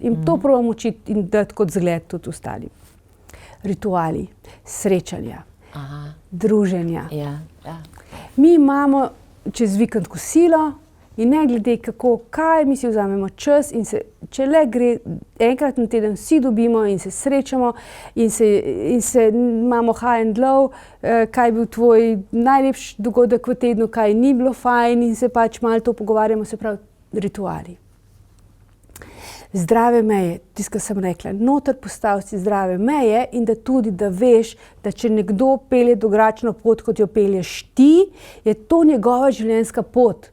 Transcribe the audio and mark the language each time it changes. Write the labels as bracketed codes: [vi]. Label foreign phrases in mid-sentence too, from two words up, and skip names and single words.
[sl] In to probam učiti in dati kot zgled tudi ostalim. Rituali, srečanja, druženja. Ja, ja. Mi imamo čez vikend kosilo in ne glede kaj, mi si vzamemo čas in se, če le gre, enkrat na teden vsi dobimo in se srečamo in se imamo [en] high and low, [sl] kaj je bil tvoj najlepši dogodek v tednu, kaj ni bilo fajn in se pač malo to pogovarjamo, se pravi rituali. Zdrave meje, tisto, kar sem rekla, noter postaviti zdrave meje in da tudi, da veš, da če nekdo pelje drugačno pot, kot jo pelješ ti, je to njegova življenjska pot.